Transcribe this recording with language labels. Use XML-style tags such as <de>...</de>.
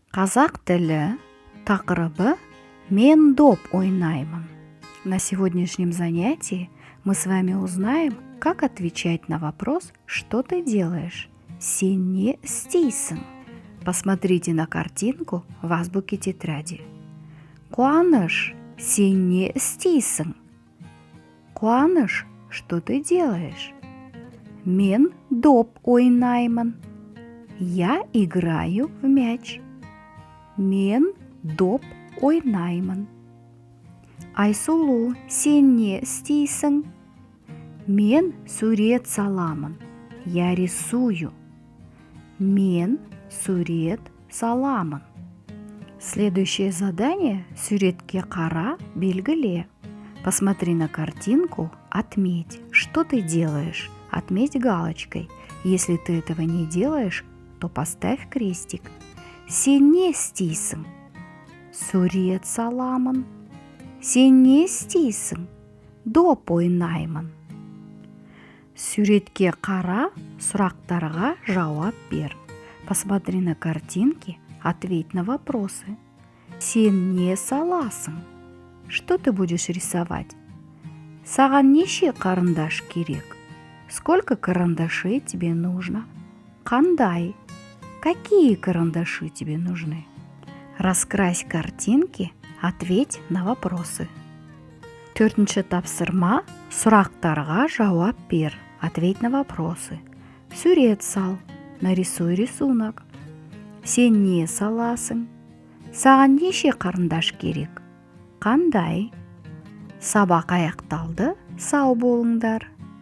<kk>Қазақ тілі тақырыбы «Мен доп ойнаймын».</kk> <ru>На сегодняшнем занятии мы с вами узнаем, как отвечать на вопрос «Что ты делаешь?»</ru> <kk>Сен не істейсің?</kk> <ru>Посмотрите на картинку в азбуке тетради.</ru> <kk>Қуаныш, сен не істейсің? Қуаныш,</kk> <ru>что ты делаешь?</ru> <kk>Мен доп ойнаймын.</kk> <ru>Я играю в мяч.</ru> <kk>Мен доп ойнаймын. Айсұлу, сен не істейсің? Мен сурет саламын.</kk> <ru>Я рисую.</ru> <kk>Мен сурет саламын.</kk> <ru>Следующее задание</ru> <kk>– суретке қара, белгіле.</kk> <ru>Посмотри на картинку, отметь, что ты делаешь. Отметь галочкой. Если ты этого не делаешь, то поставь крестик.</ru> <kk>Сен не істейсің? Сурет саламын. Сен не істейсің? Доп ойнаймын. Суретке қара, сұрақтарға жауап бер.</kk> <ru>Посмотри на картинки, ответь на вопросы.</ru> <kk>Сен не саласың?</kk> <ru>Что ты будешь рисовать?</ru> <kk>Саған неше қарындаш керек?</kk> <ru>Сколько карандашей тебе нужно?</ru> <kk>Қандай?</kk> <ru>Какие карандаши тебе нужны? Раскрась картинки, ответь на вопросы.</ru> <kk>Төртінші тапсырма, сұрақтарға жауап бер.</kk> <ru>Ответь на вопросы.</ru> <kk>Сурет сал.</kk> <ru>Нарисуй рисунок.</ru> <kk>Сен не саласың? Саған неше қарындаш керек? Қандай? Сабақ аяқталды. Сау болыңдар.</kk>